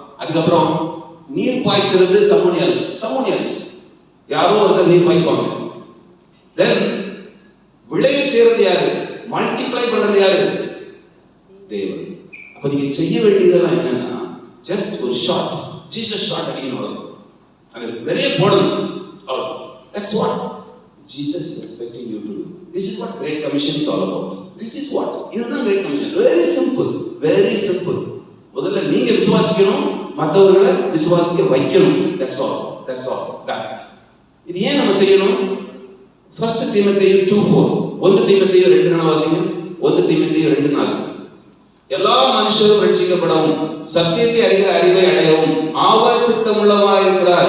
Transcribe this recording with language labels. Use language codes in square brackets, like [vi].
[ta] அதுக்கப்புறம் நீர் பாய்ச்சறது [en] someone else. [ta] யாரோ ஒருத்தர் நீர் பாய்ச்சுவாங்க. தென் விளைய செய்யறது யாரு? மல்டிப்ளை பண்றது யாரு? தேவன். அப்ப நீங்க செய்ய வேண்டியதெல்லாம் என்னன்னா, ஜஸ்ட் ஒரு ஷாட், ஜீசஸ் ஷாட் அடிக்கணும். அவ்வளவுதான். அது வெளியே போடணும். அவ்வளவுதான். [en] That's what Jesus is expecting you to do. This is what Great Commission is all about. This is what. இதுதான் Great Commission. Very simple. Very simple. [ta] முதல்ல நீங்க விசுவாசிக்கணும், மற்றவர்களை விசுவாசிக்க வைக்கணும். [en] That's all. That's all. Done. [ta] இது ஏன் நம்ம செய்யணும்? 1 தீமோத்தேயு 2:4. 1 தீமோத்தேயு 2:4 வாசிங்க. 1 தீமோத்தேயு 2:4. எல்லா மனுஷரும் ரட்சிக்கப்படவும் சத்தியத்தை அறிகிற அறிவை அடையவும் அவர் சித்தமுள்ளவராய் இருக்கிறார்.